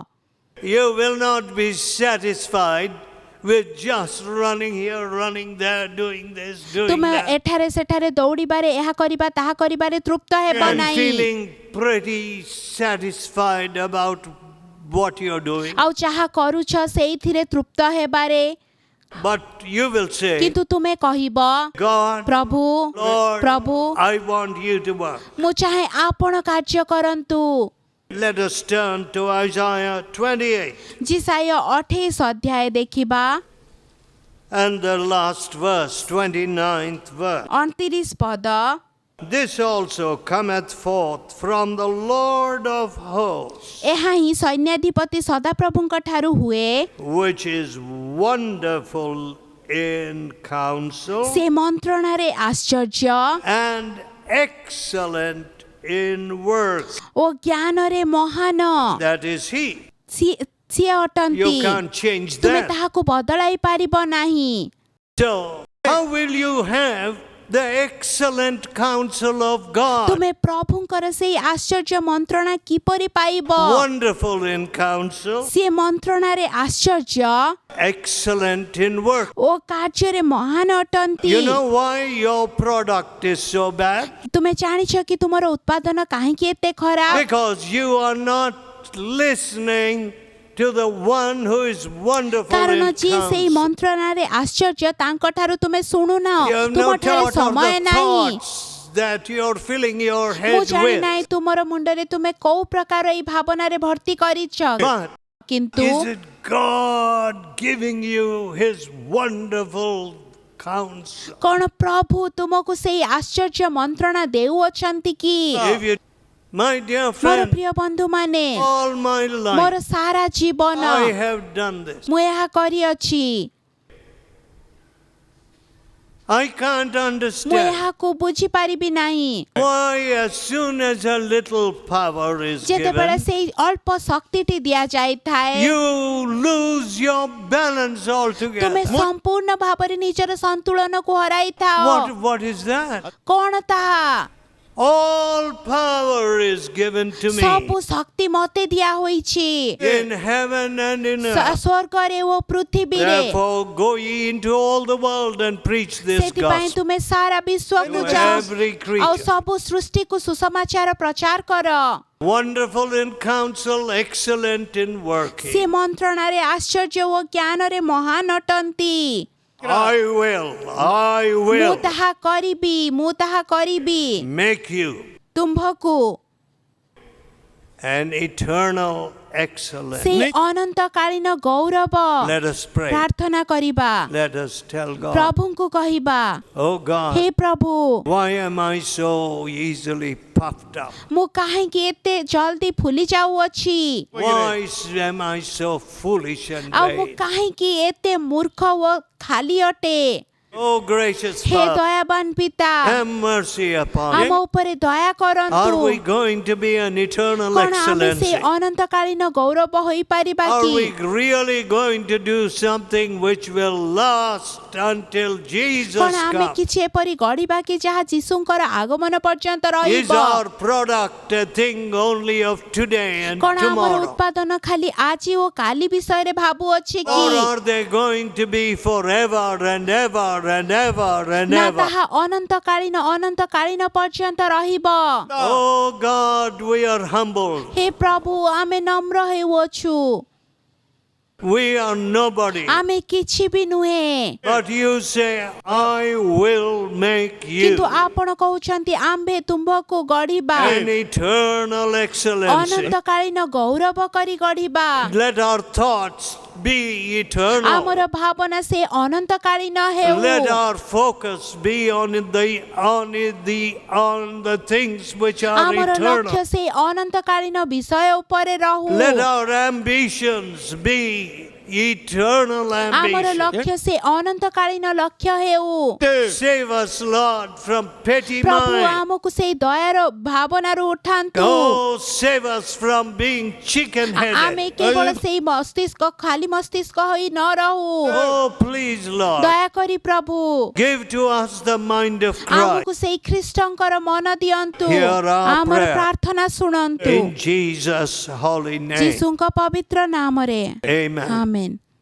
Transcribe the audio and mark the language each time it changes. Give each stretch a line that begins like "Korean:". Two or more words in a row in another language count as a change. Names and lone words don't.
English: You will not be satisfied with just running here, running there, doing this, doing
Odia: ତୁମେ
English: that,
Odia: ଏଠାରେ ସେଠାରେ ଦୌଡ଼ିବାରେ ଏହା କରିବା ତାହା କରିବାରେ ତୃପ୍ତ ହେବ
English: and
Odia: ନାହିଁ,
English: feeling pretty satisfied about what you're doing.
Odia: ଆଉ ଯାହା କରୁଛ ସେଇଥିରେ ତୃପ୍ତ ହେବାରେ,
English: But you will say,
Odia: କିନ୍ତୁ ତୁମେ କହିବ,
English: God,
Odia: ପ୍ରଭୁ
English: Lord,
Odia: ପ୍ରଭୁ
English: I want you to work.
Odia: ମୁଁ ଚାହେଁ ଆପଣ କାର୍ଯ୍ୟ କରନ୍ତୁ।
English: Let us turn to Isaiah 28.
Odia: ଜିସାୟ 28 ଅଧ୍ୟାୟ ଦେଖିବା।
English: And the last verse, 29th verse.
Odia: 29 पद,
English: This also cometh forth from the Lord of hosts,
Odia: ଏହା ହିଁ ସୈନ୍ୟାଧିପତି ସଦାପ୍ରଭୁଙ୍କ ଠାରୁ ହୁଏ,
English: which is wonderful in counsel
Odia: ସେ ମନ୍ତ୍ରଣାରେ ଆଶ୍ଚର୍ଯ୍ୟ
English: and excellent in works.
Odia: ଓ ଜ୍ଞାନରେ ମହାନ,
English: That is He.
Odia: ସିଏ ଅଟନ୍ତି,
English: You can't change
Odia: ତୁମେ
English: that.
Odia: ତାହାକୁ ବଦଳାଇ ପାରିବ ନାହିଁ।
English: So, how will you have the excellent counsel of God?
Odia: ତୁମେ ପ୍ରଭୁଙ୍କର ସେଇ ଆଶ୍ଚର୍ଯ୍ୟ ମନ୍ତ୍ରଣା କିପରି ପାଇବ?
English: Wonderful in counsel,
Odia: ସିଏ ମନ୍ତ୍ରଣାରେ ଆଶ୍ଚର୍ଯ୍ୟ
English: excellent in work.
Odia: ଓ କାର୍ଯ୍ୟରେ ମହାନ ଅଟନ୍ତି।
English: You know why your product is so bad?
Odia: ତୁମେ ଜାଣିଛ କି ତୁମର ଉତ୍ପାଦନ କାହିଁକି ଏତେ ଖରାପ?
English: Because you are not listening to the one who is wonderful
Odia: କାରଣ
English: in
Odia: ଯିଏ ସେଇ
English: counsel.
Odia: ମନ୍ତ୍ରଣାରେ ଆଶ୍ଚର୍ଯ୍ୟ ତାଙ୍କଠାରୁ ତୁମେ ଶୁଣୁନ,
English: You have no
Odia: ତୁମଠାରେ
English: thought of
Odia: ସମୟ
English: the
Odia: ନାହିଁ।
English: thoughts that you're filling your
Odia: ମୁଁ
English: head
Odia: ଜାଣି
English: with.
Odia: ନାହିଁ ତୁମର ମୁଣ୍ଡରେ ତୁମେ କୋଉ ପ୍ରକାର ଏଇ ଭାବନାରେ ଭର୍ତ୍ତି କରିଛ,
English: But
Odia: କିନ୍ତୁ
English: is it God giving you His wonderful counsel?
Odia: କଣ ପ୍ରଭୁ ତୁମକୁ ସେଇ ଆଶ୍ଚର୍ଯ୍ୟ ମନ୍ତ୍ରଣା ଦେଉଅଛନ୍ତି କି?
English: If you, my dear
Odia: ମୋର
English: friend,
Odia: ପ୍ରିୟ ବନ୍ଧୁମାନେ,
English: all my
Odia: ମୋର
English: life
Odia: ସାରା ଜୀବନ
English: I have done this.
Odia: ମୁଁ ଏହା କରିଅଛି।
English: I can't
Odia: ମୁଁ
English: understand
Odia: ଏହାକୁ ବୁଝିପାରିବି ନାହିଁ।
English: why as soon as a little power is
Odia: ଯେତେବେଳେ
English: given,
Odia: ସେଇ ଅଳ୍ପ ଶକ୍ତିଟି ଦିଆଯାଇଥାଏ,
English: you lose your balance
Odia: ତୁମେ
English: altogether.
Odia: ସମ୍ପୂର୍ଣ୍ଣ ଭାବରେ ନିଜର ସନ୍ତୁଳନକୁ ହରାଇଥାଅ।
English: What is that?
Odia: କଣ ତାହା?
English: All power is given to me
Odia: ସବୁ ଶକ୍ତି ମୋତେ ଦିଆ ହୋଇଛି,
English: in heaven and in earth.
Odia: ସ୍ୱର୍ଗରେ ଓ ପୃଥିବୀରେ।
English: Therefore, go ye into all the world and preach this
Odia: ସେଥିପାଇଁ
English: gospel
Odia: ତୁମେ ସାରା ବିଶ୍ୱକୁ
English: to
Odia: ଯାଅ
English: every
Odia: ଆଉ
English: creature.
Odia: ସବୁ ସୃଷ୍ଟିକୁ ସୁସମାଚାର ପ୍ରଚାର କର।
English: Wonderful in counsel, excellent in
Odia: ସେ
English: working.
Odia: ମନ୍ତ୍ରଣାରେ ଆଶ୍ଚର୍ଯ୍ୟ ଓ ଜ୍ଞାନରେ ମହାନ ଅଟନ୍ତି।
English: I will
Odia: ମୁଁ ତାହା କରିବି, ମୁଁ ତାହା କରିବି।
English: make you
Odia: ତୁମ୍ଭକୁ
English: an eternal excellence.
Odia: ସେ ଅନନ୍ତକାଳୀନ ଗୌରବ।
English: Let us pray.
Odia: ପ୍ରାର୍ଥନା କରିବା,
English: Let us tell God,
Odia: ପ୍ରଭୁଙ୍କୁ କହିବା,
English: oh God,
Odia: ହେ ପ୍ରଭୁ,
English: why am I so easily puffed up?
Odia: ମୁଁ କାହିଁକି ଏତେ ଜଲ୍ଦି ଫୁଲି ଯାଉଅଛି?
English: Why am I so foolish and
Odia: ଆଉ ମୁଁ
English: vain?
Odia: କାହିଁକି ଏତେ ମୂର୍ଖ ଓ ଖାଲି ଅଟେ?
English: Oh gracious
Odia: ହେ
English: Father,
Odia: ଦୟାବାନ ପିତା,
English: have mercy upon
Odia: ଆମ
English: me.
Odia: ଉପରେ ଦୟା କରନ୍ତୁ।
English: Are we going to be an eternal
Odia: କଣ ଆମେ ସେ
English: excellency?
Odia: ଅନନ୍ତକାଳୀନ ଗୌରବ ହୋଇପାରିବା
English: Are
Odia: କି?
English: we really going to do something which will last until Jesus
Odia: କଣ ଆମେ
English: comes?
Odia: କିଛି ଏପରି ଗଢିବା କି ଯାହା ଯୀଶୁଙ୍କର ଆଗମନ ପର୍ଯ୍ୟନ୍ତ
English: Is
Odia: ରହିବ?
English: our product a thing only of today and
Odia: କଣ ଆମର
English: tomorrow?
Odia: ଉତ୍ପାଦନ ଖାଲି ଆଜି ଓ କାଲି ବିଷୟରେ ଭାବୁଅଛି
English: Or
Odia: କି?
English: are they going to be forever and ever and ever and
Odia: ନା
English: ever?
Odia: ତାହା ଅନନ୍ତକାଳୀନ ପର୍ଯ୍ୟନ୍ତ ରହିବ।
English: Oh God, we are humble.
Odia: ହେ ପ୍ରଭୁ, ଆମେ ନମ୍ର ହେଉଅଛୁ,
English: We are nobody.
Odia: ଆମେ କିଛି ବି ନୁହେଁ,
English: But you say, I will make you
Odia: କିନ୍ତୁ ଆପଣ କହୁଛନ୍ତି ଆମ୍ଭେ ତୁମ୍ଭକୁ ଗଢିବା,
English: an eternal excellency.
Odia: ଅନନ୍ତକାଳୀନ ଗୌରବ କରି ଗଢିବା।
English: Let our thoughts be eternal.
Odia: ଆମର ଭାବନା ସେ ଅନନ୍ତକାଳୀନ
English: Let
Odia: ହେଉ।
English: our focus be on the things which are
Odia: ଆମର
English: eternal.
Odia: ଲକ୍ଷ୍ୟ ସେ ଅନନ୍ତକାଳୀନ ବିଷୟ ଉପରେ ରହୁ।
English: Let our ambitions be eternal
Odia: ଆମର
English: ambitions.
Odia: ଲକ୍ଷ୍ୟ ସେ ଅନନ୍ତକାଳୀନ ଲକ୍ଷ୍ୟ ହେଉ।
English: Save us, Lord, from petty
Odia: ପ୍ରଭୁ
English: mind.
Odia: ଆମକୁ ସେଇ ଦୟାର ଭାବନାରୁ ଉଠାନ୍ତୁ।
English: Oh, save us from being
Odia: ଆମେ
English: chicken-headed.
Odia: କେବଳ ସେଇ ମସ୍ତିଷ୍କ ଖାଲି ମସ୍ତିଷ୍କ ହୋଇ ନ ରହୁ।
English: Oh, please, Lord,
Odia: ଦୟାକରି ପ୍ରଭୁ
English: give to us the mind of
Odia: ଆମକୁ
English: Christ.
Odia: ସେଇ ଖ୍ରୀଷ୍ଟଙ୍କର ମନ ଦିଅନ୍ତୁ।
English: Hear our
Odia: ଆମର
English: prayer.
Odia: ପ୍ରାର୍ଥନା ଶୁଣନ୍ତୁ
English: In Jesus' holy name.
Odia: ଯୀଶୁଙ୍କ ପବିତ୍ର ନାମରେ।
English: Amen.
Odia: ଆମେନ୍।